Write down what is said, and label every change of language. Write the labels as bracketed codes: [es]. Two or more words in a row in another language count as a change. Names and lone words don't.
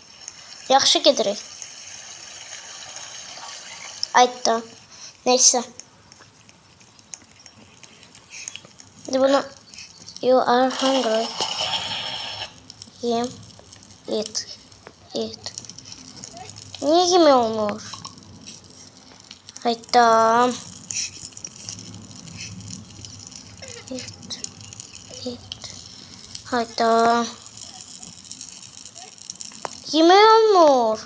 [az] Yaxşı gedirik. Ayda. [tr] Neyse. Hadi bunu. [en] You are hungry. Yem. Eat. Eat. [tr] Niye yemeği olmuyor? Hayda. [en] Eat. Eat. [tr] Hayda. Yemeği olmuyor.